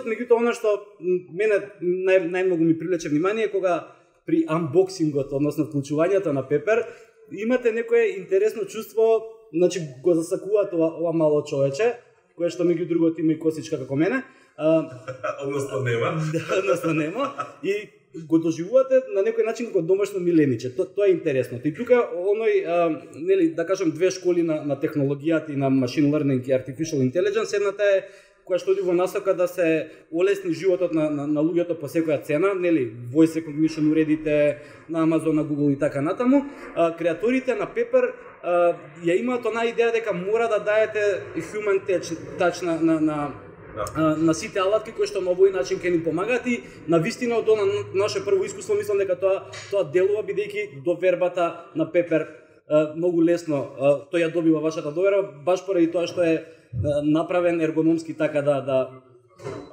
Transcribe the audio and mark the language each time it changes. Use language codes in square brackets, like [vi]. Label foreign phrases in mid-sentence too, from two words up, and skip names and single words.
[mk] Меѓутоа, она што мене најмногу ми привлече внимание кога при анбоксингот, односно вклучувањето на Пепер, имате некое интересно чувство, значи го засакуваат ова мало човече, кое што меѓу другото има и косичка како мене. Односно нема. Да, односно нема. И го доживувате на некој начин како домашно милениче. Тоа е интересно. И тука оној, нели, да кажем, две школи на технологијата и на [en] machine learning [mk] и [en] artificial intelligence, [mk] едната е која што оди во насока да се олесни животот на луѓето по секоја цена, нели, [en] voice recognition [mk] уредите на Amazon, на Google и така натаму. Креаторите на Pepper ја имаат онаа идеја дека мора да даете [en] human touch [mk] на сите алатки кои што на овој начин ќе ни помагаат и на вистина од она наше прво искуство мислам дека тоа делува бидејќи довербата на Pepper многу лесно тој ја добива вашата доверба баш поради тоа што е направен ергономски така да